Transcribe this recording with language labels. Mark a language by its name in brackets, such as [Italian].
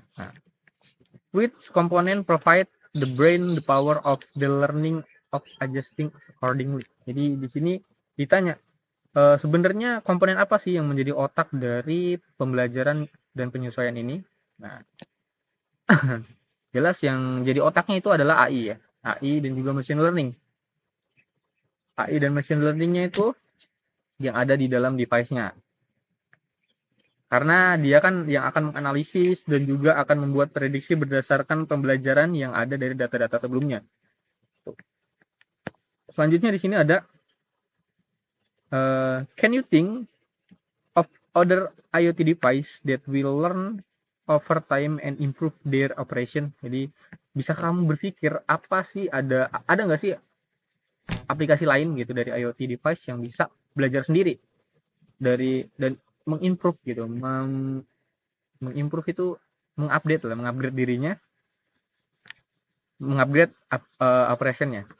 [English] Nah, which component provide the brain the power of the learning of adjusting accordingly. [Indonesian] Jadi di sini ditanya sebenarnya komponen apa sih yang menjadi otak dari pembelajaran dan penyesuaian ini? Nah, jelas yang jadi otaknya itu adalah AI ya. AI dan juga machine learning. AI dan machine learningnya itu yang ada di dalam device-nya. Karena dia kan yang akan menganalisis dan juga akan membuat prediksi berdasarkan pembelajaran yang ada dari data-data sebelumnya. Selanjutnya di sini ada [English] can you think of other IoT device that will learn over time and improve their operation. [Indonesian] Jadi bisa kamu berpikir apa sih ada nggak sih aplikasi lain gitu dari IoT device yang bisa belajar sendiri dari dan mengimprove gitu, mengimprove itu mengupgrade dirinya, mengupgrade operationnya.